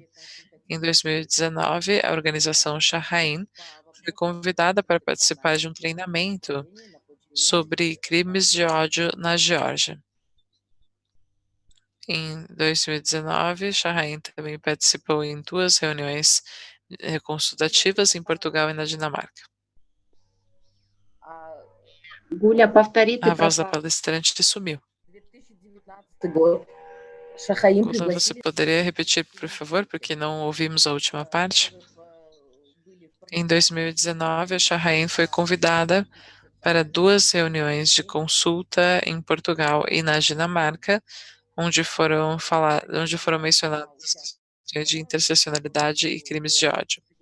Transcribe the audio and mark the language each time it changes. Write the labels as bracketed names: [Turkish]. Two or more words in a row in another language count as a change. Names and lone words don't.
[Portuguese] Em 2019, a organização Shahrain foi convidada para participar de um treinamento sobre crimes de ódio na Geórgia. Em 2019, Shahrain também participou em 2 reuniões consultativas em Portugal e na Dinamarca. [Russian] Гуля, повторите [Portuguese] A voz da [Russian] пропал. [Portuguese] palestrante sumiu. [Russian] 2019 год Шахаим [Portuguese] Gula, você [Russian] пригласили [Portuguese] poderia repetir, por favor, porque não ouvimos a última parte? Em 2019, a Shahrain foi convidada para 2 reuniões de consulta em Portugal e na Dinamarca, onde foram mencionadas as questões de interseccionalidade e crimes de ódio.